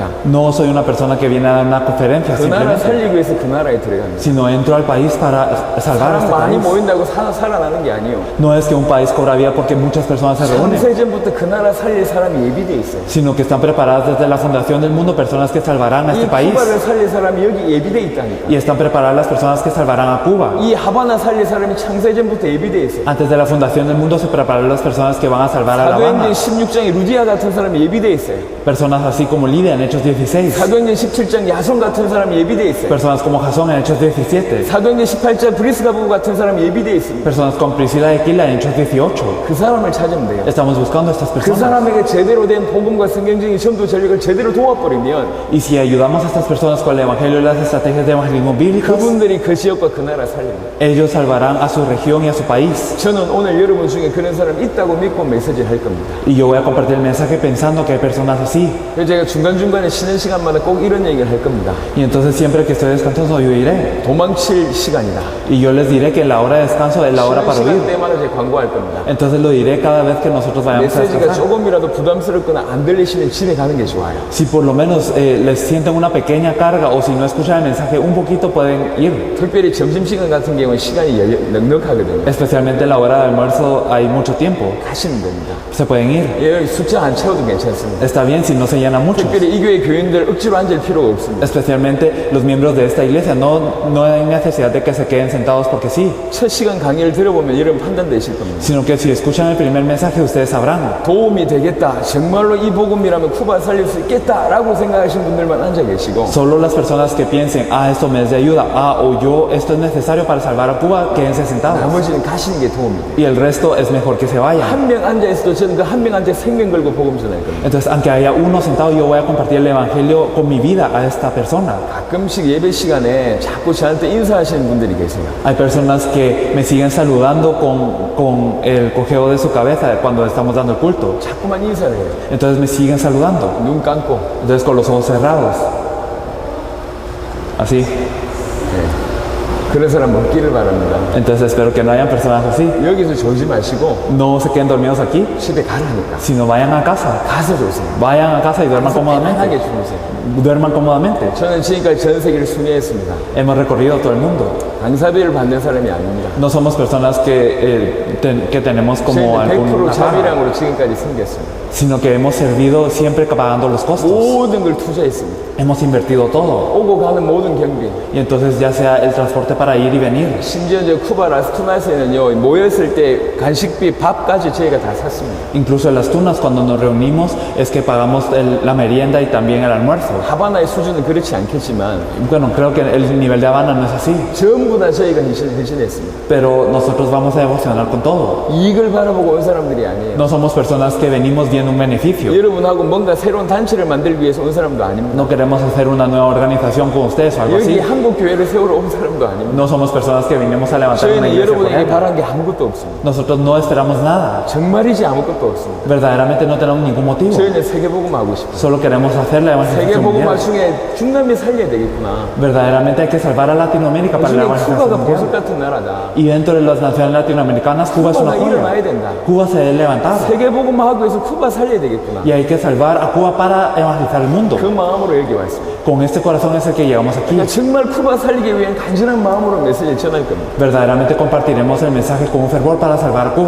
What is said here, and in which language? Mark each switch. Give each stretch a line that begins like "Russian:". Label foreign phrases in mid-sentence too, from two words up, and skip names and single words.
Spanish: No soy una persona que viene a dar una conferencia
Korean: 그 나라
Spanish: simplemente,
Korean: 살리기 위해서 그 나라에 들어갑니다.
Spanish: sino entro al país para salvar a
Korean: 사람
Spanish: este
Korean: 많이
Spanish: país.
Korean: 모인다고 살아나는 게 아니에요.
Spanish: No es que un país cobra vida porque muchas personas se reúnen,
Korean: 창세전부터 그 나라 살릴 사람이 예비돼 있어요.
Spanish: sino que están preparadas desde la fundación del mundo personas que salvarán a
Korean: 이
Spanish: este país.
Korean: 쿠바를 살릴 사람이 여기 예비돼 있다니까.
Spanish: Y están preparadas las personas que salvarán a Cuba.
Korean: 이 하바나 살릴 사람이 창세전부터 예비돼 있어요.
Spanish: Antes de la fundación del mundo se prepararon las personas que van a salvar a La
Korean: 사도행전
Spanish: Habana.
Korean: 16장에 루디아 같은 사람이 예비돼 있어요.
Spanish: Personas así como Lidia en Hechos 16.
Korean: 사도행전 17장 야손 같은 사람이 예비돼 있어요.
Spanish: Personas como Jasón en Hechos 17.
Korean: 사도행전 18장 브리스가 부부 같은 사람이 예비돼 있습니다.
Spanish: Personas como Priscila de Aquila en Hechos 18.
Korean: 그 사람을 찾으면 돼요.
Spanish: Estamos buscando a estas
Korean: 그
Spanish: personas.
Korean: 사람에게 제대로 된 복음과 성경적인 전도 전략을 제대로 도와버리면
Spanish: Y si ayudamos a estas personas con el evangelio y las estrategias de evangelismo bíblicos,
Korean: 그분들이 그 지역과 그 나라 살립니다.
Spanish: ellos salvarán a su región y a su país.
Korean: 저는 오늘 여러분 중에 그런 사람 있다고 믿고 메시지를 할 겁니다.
Spanish: Y yo voy a compartir el mensaje pensando que hay personas así.
Korean: 그래서 제가 중간중간에 쉬는 시간마다 꼭 이런 얘기를 할 겁니다.
Spanish: Y entonces siempre que estoy descansando yo diré.
Korean: 도망칠 시간이다.
Spanish: Y yo les diré que la hora de descanso es la hora
Korean: 쉬는
Spanish: para
Korean: 시간
Spanish: huir.
Korean: 때마다 제가 광고할 겁니다.
Spanish: Entonces lo diré cada vez que nosotros vayamos a
Korean: 메시지가
Spanish: descansar.
Korean: 조금이라도 부담스럽거나 안 들리시면 집에 가는 게 좋아요.
Spanish: Si por lo menos les sienten una pequeña carga o si no escuchan el mensaje un poquito pueden ir.
Korean: 특별히 점심시간 같은 경우는 시간이 넉넉하거든요.
Spanish: Especialmente en la hora de almuerzo hay mucho tiempo.
Korean: 가시면 됩니다.
Spanish: Se pueden ir.
Korean: 예, 숫자 안 채워도 괜찮습니다.
Spanish: Está bien si no se llena mucho.
Korean: 특별히 이 교회 교인들 억지로 앉을 필요가 없습니다.
Spanish: Especialmente los miembros de esta iglesia. No hay necesidad de que se queden sentados porque sí.
Korean: 첫 시간 강의를 들어보면 여러분 판단되실 겁니다.
Spanish: Sino que si escuchan el primer mensaje ustedes sabrán.
Korean: 도움이 되겠다. 정말로 이 복음이라면 쿠바 살릴 수 있겠다라고 생각하시는 분들만 앉아 계시고
Spanish: Solo las personas que piensen, esto me es de ayuda, o yo, esto es necesario para salvar a Cuba, quédense sentados.
Korean: 나머지는 가시는 게 도움이 돼요.
Spanish: Y el resto es mejor que se vayan.
Korean: 한 명 앉아 있어도 저는 그 한 명한테 생명 걸고 복음 전할 겁니다.
Spanish: Entonces, aunque haya uno sentado, yo voy a compartir el evangelio con mi vida a esta persona.
Korean: 가끔씩 예배 시간에 자꾸 저한테 인사하시는 분들이 계세요.
Spanish: Hay personas que me siguen saludando con el cojeo de su cabeza cuando estamos dando el culto.
Korean: 자꾸만 인사를 해요.
Spanish: Entonces me siguen saludando.
Korean: 눈 감고.
Spanish: Entonces con los ojos cerrados. Así.
Korean: 그런 사람 없기를 바랍니다.
Spanish: Entonces espero que no hayan personas así.
Korean: 여기서 졸지 마시고
Spanish: No se queden dormidos aquí,
Korean: 집에 가라니까.
Spanish: sino vayan a casa.
Korean: 가서 조세요.
Spanish: Vayan a casa y duerman cómodamente.
Korean: 편하게 주무세요.
Spanish: Duerman cómodamente.
Korean: 저는 지금까지 전 세계를 순회했습니다.
Spanish: Hemos recorrido todo el mundo.
Korean: 강사비를 받는 사람이 아닙니다.
Spanish: No somos personas que tenemos como
Korean: 저희는 100%
Spanish: alguna paga,
Korean: 자비량으로 지금까지 섬겼습니다.
Spanish: sino que hemos servido siempre pagando los costos.
Korean: 모든 걸 투자했습니다.
Spanish: Hemos invertido todo.
Korean: 오고 가는 모든 경비.
Spanish: Y entonces ya sea el transporte para ir y venir.
Korean: 심지어 이제 쿠바 라스투나스에는요, 모였을 때 간식비, 밥까지 저희가 다 샀습니다.
Spanish: Incluso en las tunas cuando nos reunimos es que pagamos la merienda y también el almuerzo.
Korean: 하바나의 수준은 그렇지 않겠지만
Spanish: Bueno, creo que el nivel de Habana no es así,
Korean: 전부 다 저희가 헌신했습니다.
Spanish: pero nosotros vamos a devocionar con todo.
Korean: 이익을 바라보고 온 사람들이 아니에요.
Spanish: No somos personas que venimos viendo un beneficio.
Korean: 여러분하고 뭔가 새로운 단체를 만들기 위해서 온 사람도 아닙니다.
Spanish: No queremos hacer una nueva organización con ustedes o algo
Korean: 여기
Spanish: así.
Korean: 한국 교회를 세우러 온 사람도 아닙니다.
Spanish: No somos personas que vinimos a levantar una
Korean: 저희는
Spanish: iglesia por
Korean: 여러분에게
Spanish: ella.
Korean: 바란 게 아무것도 없습니다.
Spanish: Nosotros no esperamos nada.
Korean: 정말이지 아무것도 없습니다.
Spanish: Verdaderamente no tenemos ningún motivo.
Korean: 저희는 세계복음 하고 싶어요.
Spanish: Solo queremos hacer la evangelización
Korean: 세계복음화
Spanish: mundial.
Korean: 중에 중남미 살려야 되겠구나.
Spanish: Verdaderamente hay que salvar a Latinoamérica para la
Korean: 요즘에 쿠바가
Spanish: evangelización
Korean: 보석
Spanish: mundial.
Korean: 같은 나라다.
Spanish: Y dentro de las naciones latinoamericanas, Cuba es una
Korean: 쿠바가 일어나야
Spanish: joya.
Korean: 된다.
Spanish: Cuba se debe levantar.
Korean: 세계복음화 하기 위해서 쿠바 살려야 되겠구나.
Spanish: Y hay que salvar a Cuba para evangelizar el mundo.
Korean: 그 마음으로 여기 왔습니다.
Spanish: Con este corazón es el que llegamos aquí.
Korean: 그러니까 정말 쿠바 살리기 위한 간절한 마음으로 메시지를 전할 겁니다.
Spanish: Verdaderamente compartiremos el mensaje con un fervor para salvar a Cuba.